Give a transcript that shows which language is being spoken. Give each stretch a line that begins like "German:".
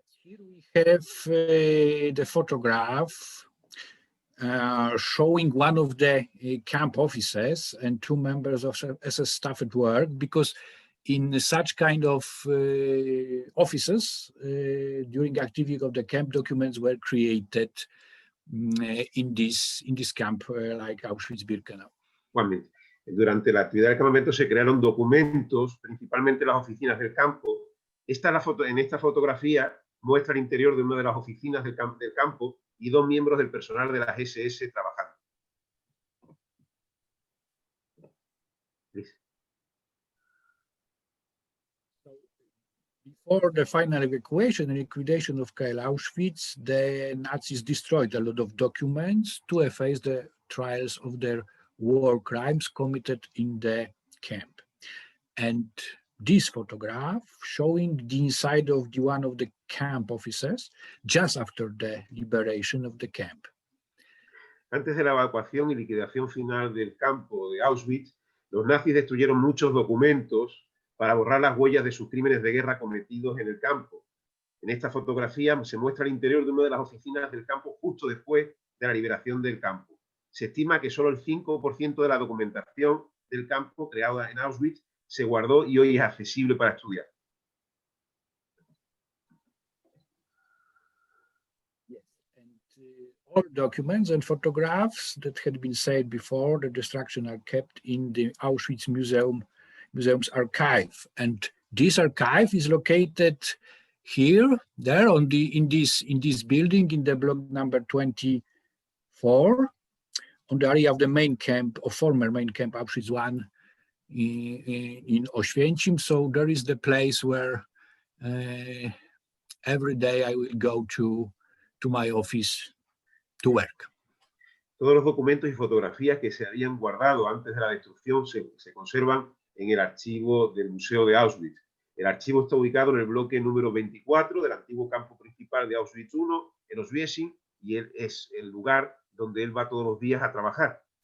English: here we have the photograph showing one of the camp officers and two members of SS staff at work, because in such kind of offices during activity of the camp, documents were created in this camp like Auschwitz-Birkenau.
Spanish: Durante la actividad del campamento se crearon documentos, principalmente en las oficinas del campo. En esta fotografía muestra el interior de una de las oficinas del campo y dos miembros del personal de las SS trabajando.
English: Please. Before the final evacuation and liquidation of KL Auschwitz, the Nazis destroyed a lot of documents to efface the trials of their war crimes committed in the camp. And this photograph showing the inside of one of the camp officers just after the liberation of the camp.
Spanish: Antes de la evacuación y liquidación final del campo de Auschwitz, los nazis destruyeron muchos documentos para borrar las huellas de sus crímenes de guerra cometidos en el campo. En esta fotografía se muestra el interior de una de las oficinas del campo justo después de la liberación del campo. Se estima que solo el 5% de la documentación del campo creada en Auschwitz se guardó y hoy es accesible para estudiar.
English: Yes, and all documents and photographs that had been saved before the destruction are kept in the Auschwitz Museum's archive. And this archive is located here, there in this building in the block number 24, on the area of the main camp, or former main camp Auschwitz I in Oświęcim. So there is the place where every day I will go to my office to work.
Spanish: Todos los documentos y fotografías que se habían guardado antes de la destrucción se conservan en el archivo del Museo de Auschwitz. El archivo está ubicado en el bloque número 24 del antiguo campo principal de Auschwitz I, en Oświęcim, y es el lugar donde él va todos los días a trabajar.